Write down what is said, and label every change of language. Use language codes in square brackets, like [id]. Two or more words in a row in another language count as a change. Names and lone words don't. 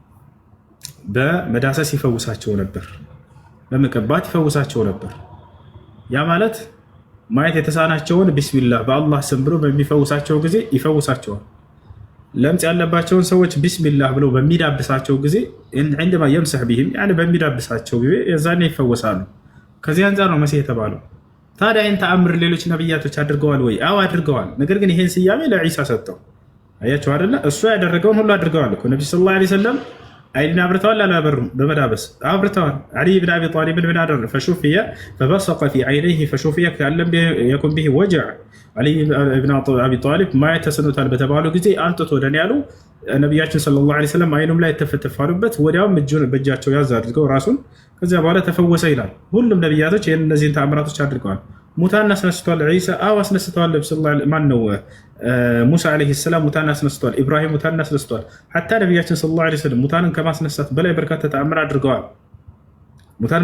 [am] በመዳሰስ ይፈውሳቸው ነበር፣ በመቀባት ይፈውሳቸው ነበር። ያ ማለት ማየት የተሳናቸውን ቢስሚላህ በአላህ ስም ብሎ በሚፈውሳቸው ጊዜ ይፈውሳቸዋል። ለምጽ ያለባቸውን ሰዎች ቢስሚላህ ብሎ በሚዳብሳቸው ጊዜ [ar] عندما يمسح بهم يعني [am] በሚዳብሳቸው ጊዜ የዛኔ ይፈወሳሉ። ከዚህ አንፃር ነው መሲህ የተባለው። ታዲያ ይህን ተአምር ሌሎች ነብያቶች አድርገዋል ወይ? አዎ አድርገዋል። ነገር ግን ይሄን ስያሜ ለዒሳ ሰጠው። አያችሁ አይደለ? እሱ ያደረገውን ሁሉ አድርገዋል እኮ ነብዩ [ar] صلى الله عليه وسلم [am] አይን አብርተዋል አላበሩም? በመዳበስ አብርተዋል። አሊ ብን አቢ ጣሊብ ምን አደረገ? [ar] فشفي فبصق في عينيه فشفي كأن لم يكن به وجع [am] አሊ ብን አቢ ጣሊብ ማየት ተስኖታል በተባሉ ጊዜ አንጥቶ ወደኔ ያሉ ነቢያችን [ar] صلى الله عليه وسلم [am] አይኑም ላይ ተፈተፋሉበት። ወዲያውም እጁን በእጃቸው ያዝ አድርገው ራሱን ከዚያ በኋላ ተፈወሰ ይላል። ሁሉም ነቢያቶች እነዚህን ተአምራቶች አድርገዋል። ሙታን አስነስተዋል። ዒሳ አዎ አስነስተዋል። ማን ነው ሙሳ [ar] عليه السلام [am] ሙታን አስነስተዋል። ኢብራሂም ሙታን አስነስተዋል። ሐታ ነቢያችን [ar] صلى الله عليه وسلم [am] ሙታንን ከማስነሳት በላይ በርካታ ተአምር አድርገዋል። ሙታን